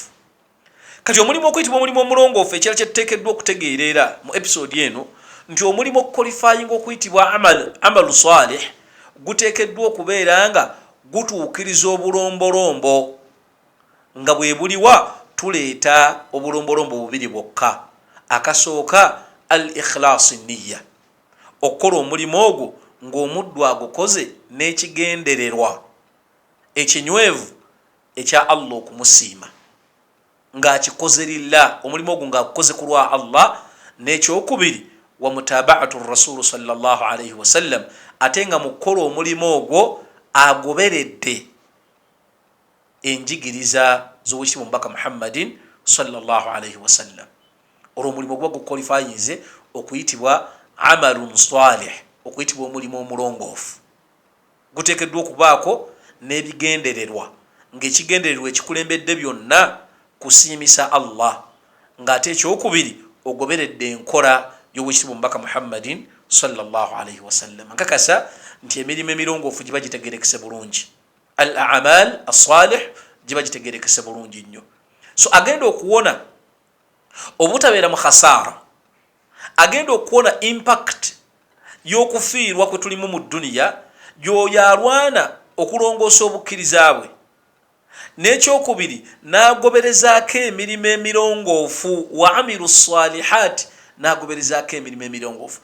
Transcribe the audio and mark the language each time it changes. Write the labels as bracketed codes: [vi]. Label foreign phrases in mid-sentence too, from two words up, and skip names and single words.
[lg] Kati omulimu okuyitibwa omulimu omulongoofu, ekirala kyetuteekeddwa okutegeerera mu episode eno, nti omulimu okukolifayinga okuyitibwa [ar] عمل صالح [lg] guteekeddwa okubeera nga gutuukiriza obulombolombo. Nga bwe buliwa, tuleeta obulombolombo bubiri bwokka. [ar] Akasooka الإخلاص نية, [lg] okukola omulimu ogwo ng'omuddu agukoze n'ekigendererwa ekinywevu ekya Allah okumusiima, ng'akikoze lillah, omulimu ogwo ng'agukoze ku lwa Allah. N'ekyokubiri, [ar] ومتابعة الرسول صلى الله عليه وسلم, [lg] ate nga mu kukola omulimu ogwo agoberedde enjigiriza z'owekitiibwa omubaka Muhammadin [ar] صلى الله عليه وسلم. [lg] Olwo omulimu ogwo gukolifayinze okuyitibwa [ar] عملا صالحا, [lg] okuyitibwa omulimu omulongoofu. Guteekeddwa okubaako n'ebigendererwa, ng'ekigendererwa ekikulembedde byonna kusiimisa Allah ng'ate ekyokubiri ogoberedde enkola y'owekitiibwa omubaka Muhammadin [ar] صلى الله عليه وسلم. [lg] Nkakasa nti emirimu emirongoofu giba gitegerekese bulungi, [ar] الأعمال الصالحة [lg] giba gitegerekese bulungi nnyo. So agenda okuwona obutabeera mu khasaara, agenda okuwona impact y'okufiirwa kwe tulimu mu duniya gy'oyo alwana okulongoosa obukkiriza bwe, n'ekyokubiri n'agoberezaako emirimu emirongoofu [ar] وعملوا الصالحات, [lg] n'agoberezaako emirimu emirongoofu.